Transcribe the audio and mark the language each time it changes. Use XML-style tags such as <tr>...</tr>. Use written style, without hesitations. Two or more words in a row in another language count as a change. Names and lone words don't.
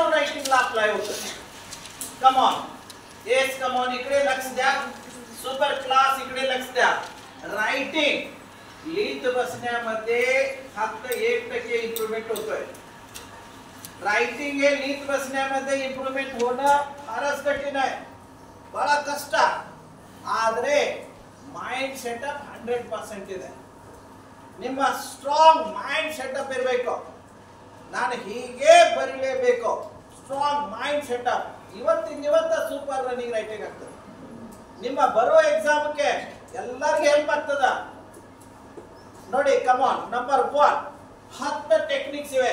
<mr>रायटिंगला अप्लाय होतं</mr> <en>come on</en> <mr>इकडे लक्ष द्या</mr> <en>super class</en> <mr>इकडे लक्ष द्या रायटिंग लिहित बसण्यामध्ये फक्त 1% इम्प्रूव्हमेंट होतोय रायटिंग हे लिहित बसण्यामध्ये इम्प्रूव्हमेंट होणं फारच कठीण आहे बड़ा कष्ट</mr> <kn>आದ್ರೆ</kn> <en>mind setup</en> <kn>100% ಇದೆ ನಿಮ್ಮ</kn> <en>strong mind setup</en> <kn>ಇರಬೇಕು ನಾನು ಹೀಗೆ ಬರಿಲೇಬೇಕು</kn> <en>strong mind setup</en> <kn>ಇವತ್ತ</kn> <en>super running writing</en> <kn>ಆಗ್ತದೆ ನಿಮ್ಮ ಬರೋ ಎಕ್ಸಾಮ್ಗೆ ಎಲ್ಲರಿಗೂ ಹೆಲ್ಪ್ ಆಗ್ತದ ನೋಡಿ</kn> <en>come on number 1 10 techniques</en> <kn>ಇವೆ.</kn>